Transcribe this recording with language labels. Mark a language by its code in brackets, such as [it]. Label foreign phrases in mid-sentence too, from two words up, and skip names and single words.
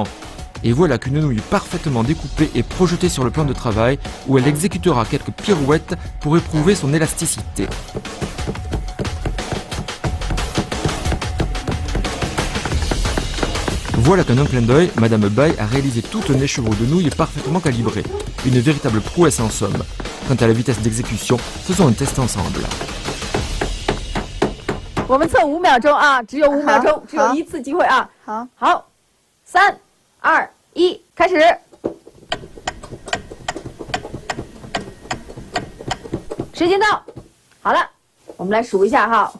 [fr] Et voilà qu'une nouille parfaitement découpée est projetée sur le plan de travail où elle exécutera quelques pirouettes pour éprouver son élasticité. Voilà qu'en un clin d'œil, Madame Bai a réalisé tout un écheveau de nouilles parfaitement calibré. Une véritable prouesse en somme. Quant à la vitesse d'exécution, faisons un test ensemble. [zh] 我们测5秒钟啊，只有5秒钟，只有一次机会啊。好，3、2、1，开始。时间到，好了，我们来数一下哈。